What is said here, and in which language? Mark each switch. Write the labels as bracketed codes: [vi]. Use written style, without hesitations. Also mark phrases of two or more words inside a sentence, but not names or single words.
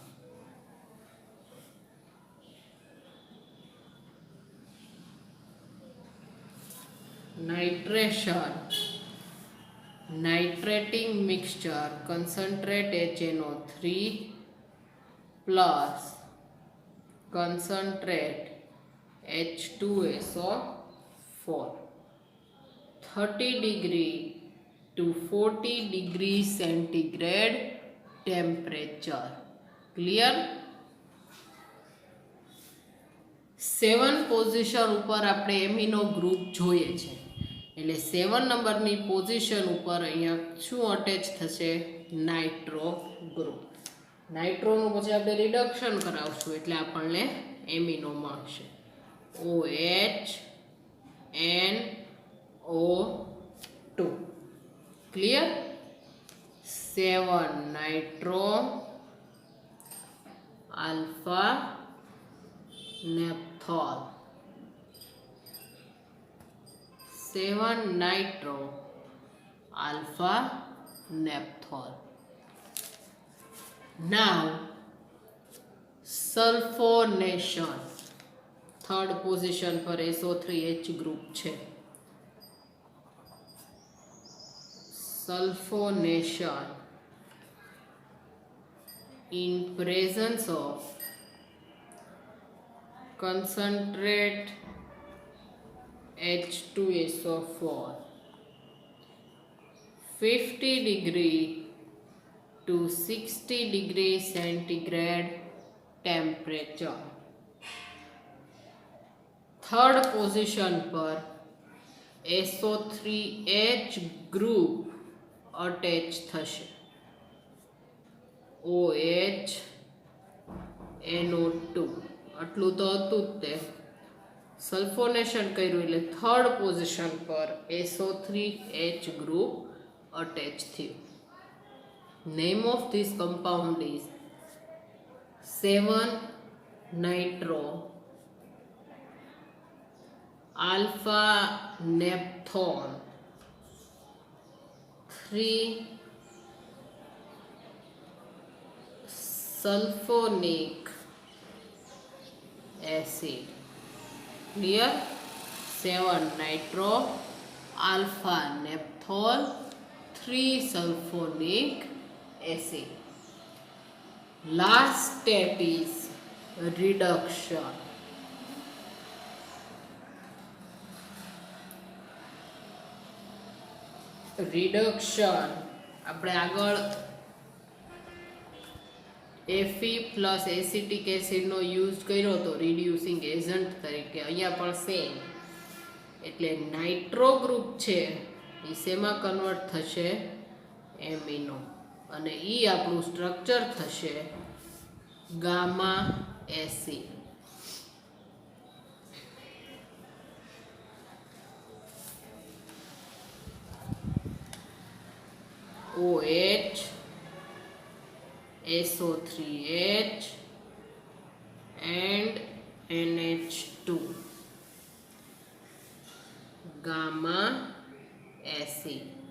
[en] Nitration, nitrating mixture, concentrate HNO3 plus concentrate H2SO4, 30 degree to 40 degree centigrade temperature. Clear? [gu] 7 પોઝિશન ઉપર આપણે [en] amino group [gu] જોઈએ છે, એટલે 7 નંબરની પોઝિશન ઉપર અહીંયા શું અટેચ થશે? [en] nitro group. [gu] નાઇટ્રોનું પછી આપણે રિડક્શન કરાવશું એટલે આપણને એમિનો મળશે. OHNO2. [en] Clear? 7 nitro alpha naphthol, 7 nitro alpha naphthol. Now sulfonation. third position [gu] પર SO3H ગ્રુપ છે. [en] Sulfonation in presence of concentrate H2SO4, 50 degree to 60 degree centigrade temperature. third position [gu] પર SO3H ગ્રુપ અટેચ થશે. OHNO2 આટલું તો હતું જ તે. સલ્ફોનેશન કર્યું એટલે [en] third position [gu] પર SO3H ગ્રુપ અટેચ થયું. [en] Name of this compound is 7 nitro alpha naphthol 3 sulfonic acid. Clear? 7 nitro alpha naphthol 3 sulfonic acid. Last step is reduction. [gu] આપણે આગળ [en] Fe plus acetic [gu] એસિડનો યુઝ કર્યો તો [en] reducing agent [gu] તરીકે. અહીંયા પણ સેમ. એટલે [en] nitro group [gu] છે એ શેમાં કન્વર્ટ થશે? એમિનો. અને એ આપણું સ્ટ્રક્ચર થશે [en] gamma acid. OH SO3H and NH2 gamma acid.